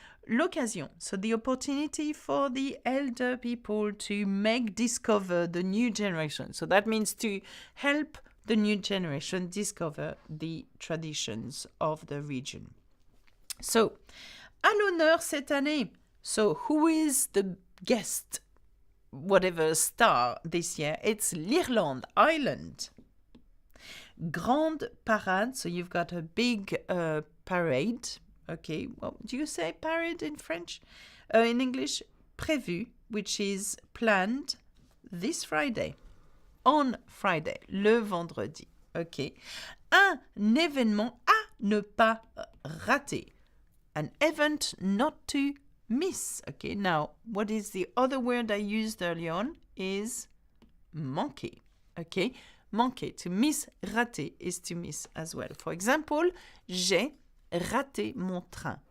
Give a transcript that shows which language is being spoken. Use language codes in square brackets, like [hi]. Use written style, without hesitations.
[en] L'occasion, so the opportunity for the elder people to discover the new generation. So that means to help the new generation discover the traditions of the region. [fr] So, à l'honneur cette année. [en] So, who is the guest, whatever star this year? It's l'Irlande, Ireland. Grande parade, so you've got a big parade. Okay, well, do you say parade in French? In English, prévu, which is planned this Friday. On Friday, le vendredi. Okay. [fr] Un événement à ne pas rater. [en] An event not to miss. Okay, now, what is the other word I used early on is manquer. Okay, manquer, to miss, rater is to miss as well. [fr] For example, j'ai raté mon train.